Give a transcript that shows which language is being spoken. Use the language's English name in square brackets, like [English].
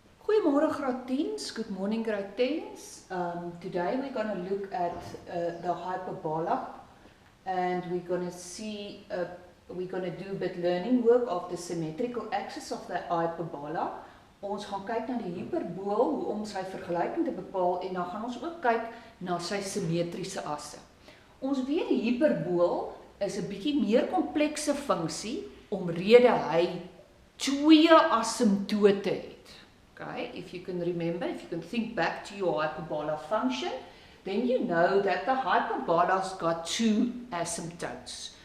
[Afrikaans] Goedemorgen graad 10s, [English] good morning grade 10s. Today we're going to look at the hyperbola, and we're going to see, we're going to do a bit learning work of the symmetrical axis of the hyperbola. [Afrikaans] Ons gaan kyk na die hyperbool, hoe om sy vergelyking te bepaal, en dan gaan ons ook kyk na sy symmetriese asse. Ons weet die hyperbool is 'n bietjie meer komplekse funksie omrede hy twee asymptote het. [English] Okay, if you can remember, if you can think back to your hyperbola function, then you know that the hyperbola's got two asymptotes.